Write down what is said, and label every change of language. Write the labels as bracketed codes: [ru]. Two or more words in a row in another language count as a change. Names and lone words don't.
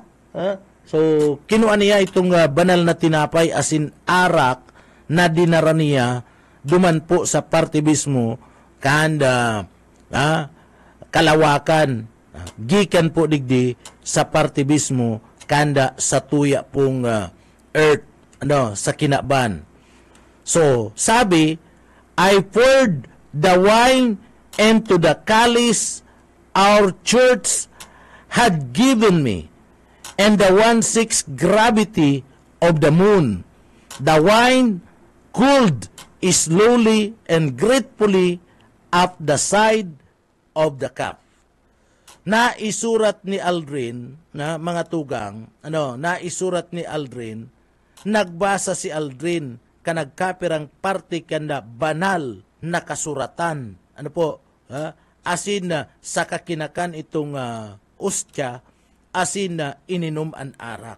[bik] So kinuha niya itong banal na tinapay asin arak na dinara niya duman po sa partibismo kanda kalawakan gikan po digdi sa partibismo kanda sa tuya pong earth sa kinaban. [en] So sabi I poured the wine into the chalice our church had given me and the 1/6 gravity of the moon. The wine cooled slowly and gratefully up the side of the cup. [bik] Naisurat ni Aldrin na mga tugang, naisurat ni Aldrin, nagbasa si Aldrin kanagkapirang parte kanda banal na kasuratan. Asin sa kakinakan itong ustya, asin ininom ang arak.